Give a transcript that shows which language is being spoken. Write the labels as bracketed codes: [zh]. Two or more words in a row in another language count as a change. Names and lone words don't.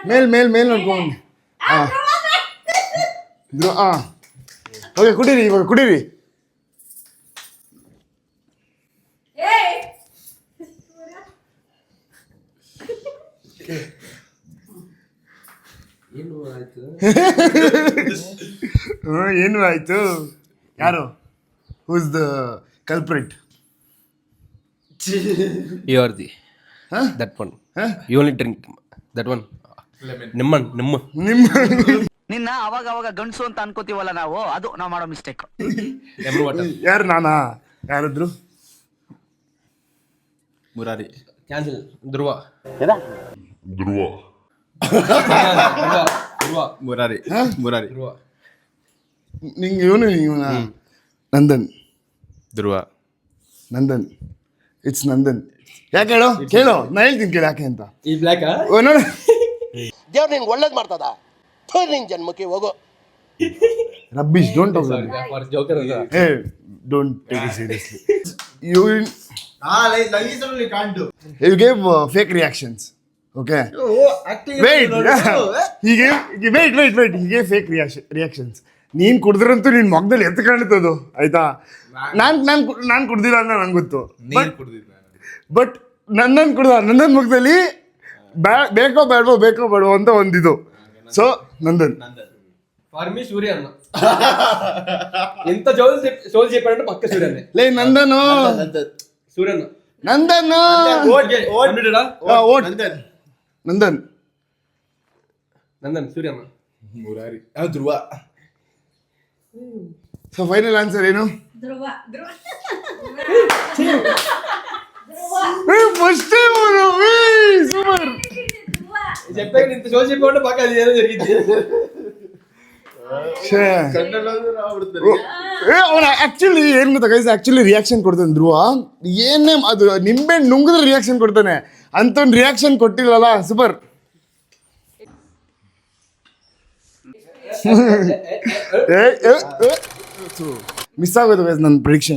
[kn] ಮೇಲ್ ನೋಡ್ಕೊಂಬನ್ನಿ. ಓಕೆ ಕುಡೀರಿ, ಇವಾಗ ಕುಡೀರಿ. ಏನು ಆಯ್ತು? ಯಾರು? [en] Who's the culprit? You are the that one. You only drink that one. [kn] ನಿಮ್ಮ ನಿನ್ನ ಅವಾಗ ಅವಾಗ ಗಂಡಸು ಅಂತ ಅನ್ಕೋತೀವಲ್ಲ ನಾವು, ಅದು ನಾವು ಮಾಡೋ ಮಿಸ್ಟೇಕ್. [en] lemon water. [kn] ಯಾರು? ನಾನಾ? ಯಾರಿದ್ರು? ಮುರಾರಿ. [en] Cancel. ಧ್ರುವ. [kn] ಮುರಾರಿ. ಮುರಾರಿ. ಧ್ರುವ. ನಿಂಗೆ ಇವನ ನಂದನ್. ಧ್ರುವ. ನಂದನ್. ಇಟ್ಸ್ ನಂದನ್. ಯಾಕೆ ಹೇಳು? ಕೇಳು, ನಾ ಹೇಳ್ತೀನಿ ಕೇಳಿ ಯಾಕೆ ಅಂತ. ಈ ಬ್ಲ್ಯಾಕ್ ನೋಡು, ದೇವ್ರು ನಿಂಗೆ ಒಳ್ಳೇದು ಮಾಡ್ತದ, ನಿನ್ ಜನ್ಮಕ್ಕೆ ಹೋಗೋ. [en] Rubbish, don't talk. for joker ಅಲ್ಲ. ಹೇ, Don't take it seriously. You can't do. gave fake reactions. Okay. Wait. He gave fake reactions. [kn] ನೀನ್ ಕುಡಿದ್ರಂತೂ ನಿನ್ ಮೊಗದಲ್ಲಿ ಎತ್ತು ಕಾಣುತ್ತದು, ಆಯ್ತಾ? ನಾನ್ ಕುಡ್ದಿಲ್ಲ ಅಂತ ನಂಗೆ ಗೊತ್ತು. ಬಟ್ ನಂದನ್ ಮುಖದಲ್ಲಿ ಬೇಕೋ ಬೇಡವೋ ಅಂತ ಒಂದಿದು. ಸೊ ನಂದನ್. [en] for me ಸೂರ್ಯ ಅನ್ನ. [te] ఎంత సోల్ చెప్పాడంటే పక్క సూర్యనే. [kn] ಲೇ ನಂದನು. సూర్యన్న. ನಂದನು. ನಂದನ್. ನಂದನ್ ಸೂರ್ಯನ್ನ. ಮುರಾರಿ. ಧ್ರುವ. [en] so final answer ಏನು? [kn] ಧ್ರುವ. [en] First time super. [te] చెప్పాక ఇంత సోల్ చెప్పాడంటే పక్క అది ఏదో జరిగింది. [kn] ಅವನ ಆಕ್ಚುಲಿ ಏನ್ ಗೊತ್ತಾ ಗೈಸ್, [en] actually reaction [kn] ಕೊಡ್ತಾನೆ ಧ್ರುವ. ಏನೇ ಅದು ನಿಂಬೆ ನುಂಗಿದ್ರೆ ರಿಯಾಕ್ಷನ್ ಕೊಡ್ತಾನೆ, ಅಂತ ಒಂದು ರಿಯಾಕ್ಷನ್ ಕೊಟ್ಟಿಲ್ಲಲ್ಲ. ಸೂಪರ್. ಮಿಸ್ ಆಗೋದು ಗೈಸ್ ನನ್ನ ಪ್ರಿಡಿಕ್ಷನ್.